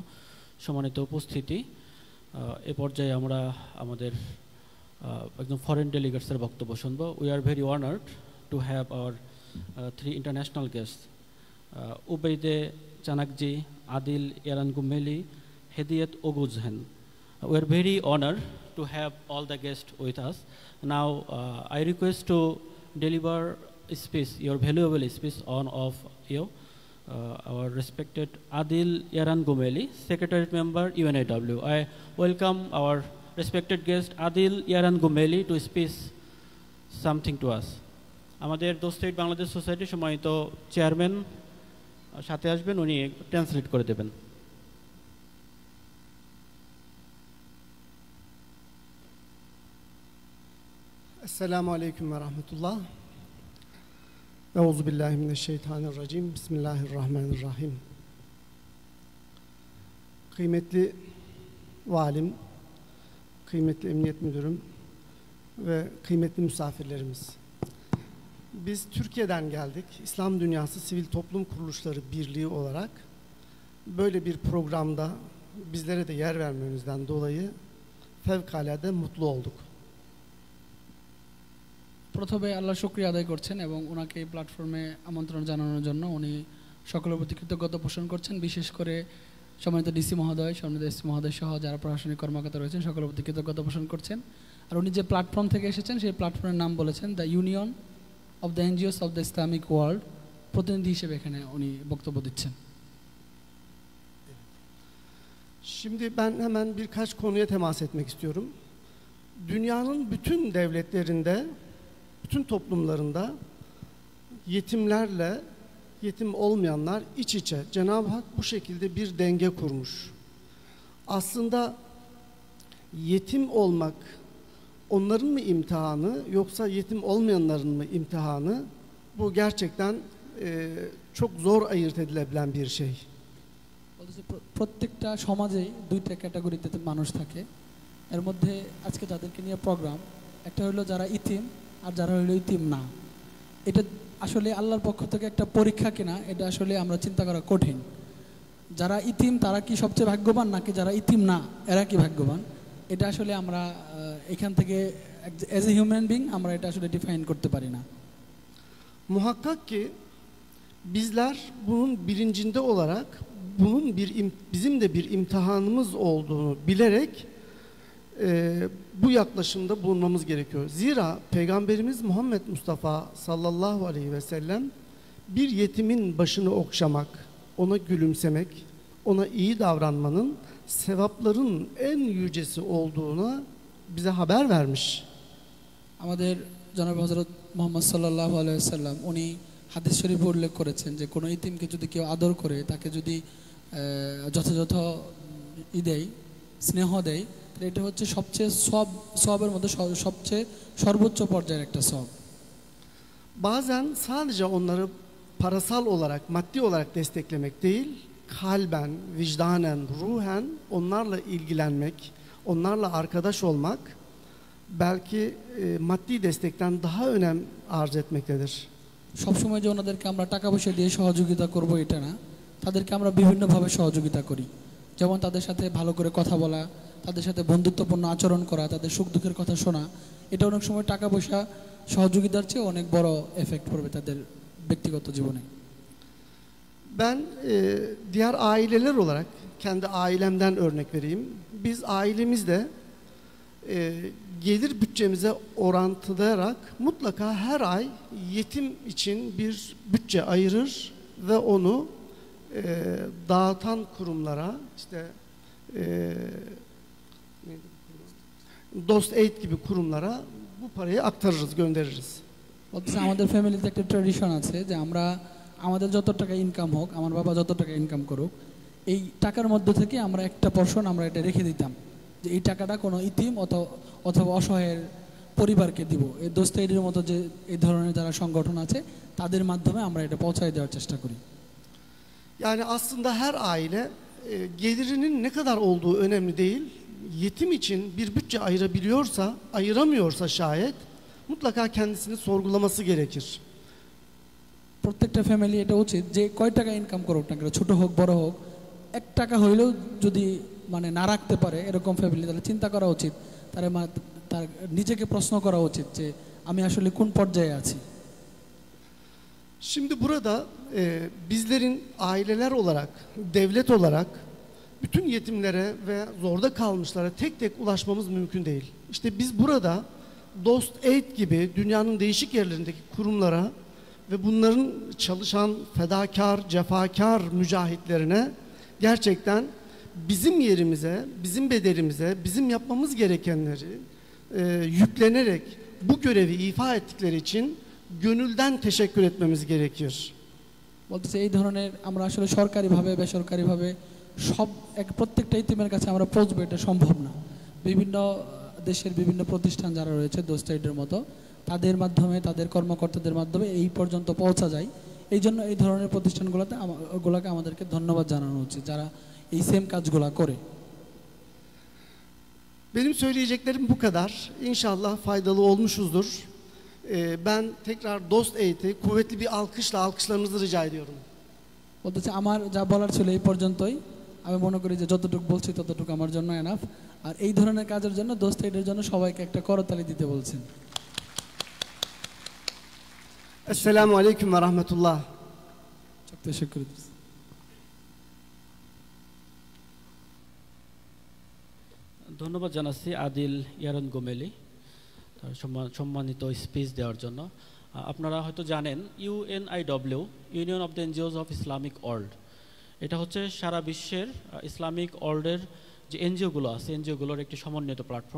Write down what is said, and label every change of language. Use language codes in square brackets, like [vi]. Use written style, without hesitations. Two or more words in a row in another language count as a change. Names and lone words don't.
[bn] সম্মানিত উপস্থিতি, এ পর্যায়ে আমরা আমাদের একজন [en] foreign delegates [bn] বক্তব্য শুনবো। [en] We are very honored to have our 3 international guests, উবেইদে চানাকজি, আদিল ইয়ারানগুমেলি, হেদিয়েত ওগুজহেন। We are very honored to have all the guests with us. Now I request to deliver a speech, your valuable speech on of you, our respected Adil Yarangumeli, Secretariat Member, UNAW. I welcome our respected guest Adil Yarangumeli to speak something to us. [bn] আমাদের দোস্তেইট বাংলাদেশ সোসাইটির সম্মানিত চেয়ারম্যান সাথে আসবেন, উনি ট্রান্সলেট করে দেবেন। [ar] السلام عليكم ورحمة الله. أعوذ بالله من الشيطان الرجيم. بسم الله الرحمن الرحيم. [tr] Kıymetli valim, kıymetli emniyet müdürüm ve kıymetli misafirlerimiz. Biz Türkiye'den geldik. İslam Dünyası Sivil Toplum Kuruluşları Birliği olarak böyle bir programda bizlere de yer vermenizden dolayı fevkalade mutlu olduk. [bn] প্রথমে আল্লাহ শুকরিয়া আদায় করছেন এবং ওনাকে এই প্ল্যাটফর্মে আমন্ত্রণ জানানোর জন্য উনি সকলের প্রতি কৃতজ্ঞতা পোষণ করছেন। বিশেষ করে সম্মানিত ডিসি মহোদয়, সম্মানিত এসসি মহোদয় সহ যারা প্রশাসনিক কর্মকর্তা রয়েছেন সকলের প্রতি কৃতজ্ঞতা পোষণ করছেন। আর উনি যে প্ল্যাটফর্ম থেকে এসেছেন সেই প্ল্যাটফর্মের নাম বলেছেন দ্য ইউনিয়ন অফ দ্য এনজিওস অফ দ্য ইসলামিক ওয়ার্ল্ড প্রতিনিধি হিসেবে এখানে উনি বক্তব্য দিচ্ছেন। [tr] Şimdi ben hemen birkaç konuya temas etmek istiyorum. Dünyanın bütün devletlerinde, bütün toplumlarında yetimlerle yetim olmayanlar iç içe. Cenab-ı Hak bu şekilde bir denge kurmuş. Aslında yetim olmak onların mı imtihanı yoksa yetim olmayanların mı imtihanı? Bu gerçekten çok zor ayırt edilebilen bir şey. [bn] বলতেছে প্রত্যেকটা সমাজেই দুইটা ক্যাটাগরিতে মানুষ থাকে। এর মধ্যে আজকে যাদেরকে নিয়ে প্রোগ্রাম, একটা হলো যারা ইতিম আর যারা হলো ইতিম না। এটা আসলে আল্লাহর পক্ষ থেকে একটা পরীক্ষা কিনা এটা আসলে আমরা চিন্তা করা কঠিন। যারা ইতিম তারা কি সবচেয়ে ভাগ্যবান নাকি যারা ইতিম না এরা কি ভাগ্যবান, এটা আসলে আমরা এখান থেকে [en] as a human being [bn] আমরা এটা আসলে ডিফাইন করতে পারি না। [tr] Muhakkak ki bizler bunun bilincinde olarak bunun bizim de bir imtihanımız olduğunu bilerek bu yaklaşımda bulunmamız gerekiyor. Zira Peygamberimiz Muhammed Mustafa [ar] صلى الله عليه وسلم [tr] bir yetimin başını okşamak, ona gülümsemek, ona iyi davranmanın sevapların en yücesi olduğuna bize haber vermiş. [bn] আমাদের জনাব হযরত মুহাম্মদ [ar] صلى الله عليه وسلم [bn] উনি হাদিস শরীফে উল্লেখ করেছেন যে কোনো ইতিমকে যদি কেউ আদর করে, তাকে যদি যথাযথ দেয়, স্নেহ দেয়, তাহলে এটা হচ্ছে সবচেয়ে সবের মধ্যে সবচেয়ে সর্বোচ্চ পর্যায়ের একটা সব। [tr] Bazen sadece onları parasal olarak, maddi olarak desteklemek değil, kalben, vicdanen, ruhen onlarla ilgilenmek, onlarla arkadaş olmak belki maddi destekten daha önem arz etmektedir. [bn] সবসময় যে ওনাদেরকে আমরা টাকা পয়সা দিয়ে সহযোগিতা করব এটা না, তাদেরকে আমরা বিভিন্নভাবে সহযোগিতা করি। যেমন তাদের সাথে ভালো করে কথা বলা, তাদের সাথে বন্ধুত্বপূর্ণ আচরণ করা, তাদের সুখ দুঃখের কথা শোনা, এটা অনেক সময় টাকা পয়সা সহযোগিতার চেয়ে অনেক বড় এফেক্ট পড়বে তাদের ব্যক্তিগত জীবনে। [tr] Ben diğer aileler olarak kendi ailemden örnek vereyim. Biz ailemizde gelir bütçemize orantılayarak mutlaka her ay yetim için bir bütçe ayırır ve onu dağıtan kurumlara, işte Dost Aid gibi kurumlara bu parayı aktarırız, göndeririz. [bn] বলতেছে আমাদের ফ্যামিলিতে একটা ট্র্যাডিশন আছে যে আমরা আমাদের যত টাকা ইনকাম হোক, আমার বাবা যত টাকা ইনকাম করুক, এই টাকার মধ্যে থেকে আমরা একটা পোরশন আমরা এটা রেখে দিতাম যে এই টাকাটা কোনো ইতিম অথবা অসহায়ের পরিবারকে দিব। এই দোস্ত এইডের মতো যে এই ধরনের যারা সংগঠন আছে তাদের মাধ্যমে আমরা এটা পৌঁছায় দেওয়ার চেষ্টা kuri. [tr] Yani aslında her aile gelirinin ne kadar olduğu önemli değil. Yetim için bir bütçe ayırabiliyorsa, ayıramıyorsa şayet mutlaka kendisini sorgulaması gerekir. [bn] প্রত্যেকটা ফ্যামিলি এটা উচিত যে কয় টাকা ইনকাম করুক না কেন, ছোট হোক বড় হোক, 1 টাকা হইলেও যদি মানে না রাখতে পারে এরকম ফ্যামিলি, তাহলে চিন্তা kara উচিত, তার নিজেকে প্রশ্ন করা উচিত যে আমি আসলে কোন পর্যায়ে আছি। [tr] Şimdi burada bizlerin aileler olarak, devlet olarak bütün yetimlere ve zorda kalmışlara tek tek ulaşmamız mümkün değil. İşte biz burada Dost Aid gibi dünyanın değişik yerlerindeki kurumlara ve bunların çalışan fedakar, cefakar mücahitlerine gerçekten bizim yerimize, bizim bedelimize, bizim yapmamız gerekenleri yüklenerek bu görevi ifa ettikleri için gönülden teşekkür etmemiz gerekir. [bn] বলতেছে এই ধরনের আমরা আসলে সরকারিভাবে বেসরকারিভাবে সব প্রত্যেকটা ইতিমের কাছে আমরা পৌঁছবো এটা সম্ভব না। বিভিন্ন দেশের বিভিন্ন প্রতিষ্ঠান যারা রয়েছে দোস্ত এইডের মতো, তাদের মাধ্যমে, তাদের কর্মকর্তাদের মাধ্যমে এই পর্যন্ত পৌঁছা যায়। এই জন্য এই ধরনের প্রতিষ্ঠানগুলোকে আমাদেরকে ধন্যবাদ জানানো উচিত যারা এই সেম কাজগুলো করে। [tr] Benim söyleyeceklerim bu kadar. İnşallah faydalı olmuşuzdur. Ben tekrar Dost Aid'i kuvvetli bir alkışlarınızı rica ediyorum. [bn] বলতেছে আমার যা বলার ছিল এই পর্যন্তই। আমি মনে করি যে যতটুকু বলছি ততটুকু আমার জন্য এনাফ। আর এই ধরনের কাজের জন্য দোস্ত এইডের জন্য সবাইকে একটা করতালি দিতে বলছেন। [ar] السلام عليكم ورحمة الله. [tr] Çok teşekkür ederiz. [bn] ধন্যবাদ জানাচ্ছি আদিল ইয়ারন গোমেলি সম্মানিত স্পিচ দেওয়ার জন্য। আপনারা হয়তো জানেন UNIW, ইউনিয়ন অফ দ্য এনজিওস অফ ইসলামিক ওয়ার্ল্ড, এটা হচ্ছে সারা বিশ্বের [en] Islamic world [bn] যে এনজিওগুলো আছে এনজিওগুলোর একটি সমন্বিত প্ল্যাটফর্ম।